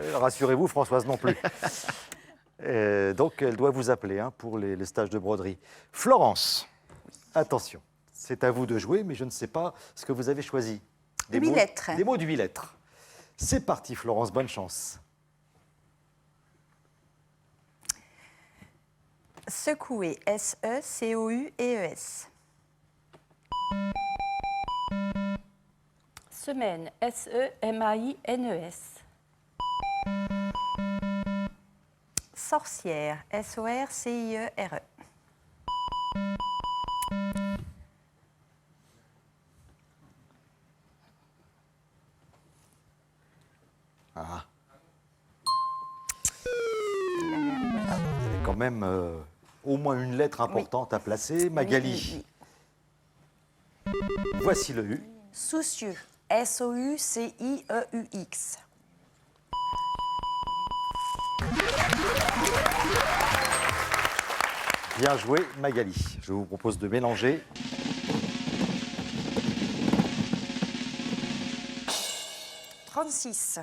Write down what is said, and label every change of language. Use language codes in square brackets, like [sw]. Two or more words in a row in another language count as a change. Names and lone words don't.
[fr] Rassurez-vous, Françoise non plus. Donc, elle doit vous appeler hein, pour les stages de broderie. Florence, attention, c'est à vous de jouer, mais je ne sais pas ce que vous avez choisi. Des 8 mots- lettres. Des mots de 8 lettres. C'est parti, Florence, bonne chance. Secouer, S-E-C-O-U-E-E-S. Semaine, S-E-M-A-I-N-E-S. Sorcière, S-O-R-C-I-E-R-E. Ah. Vous avez quand même au moins une lettre importante à placer. Magali, Oui. voici le U. Soucieux, S-O-U-C-I-E-U-X. Bien joué, Magali. Je vous propose de mélanger. « 36.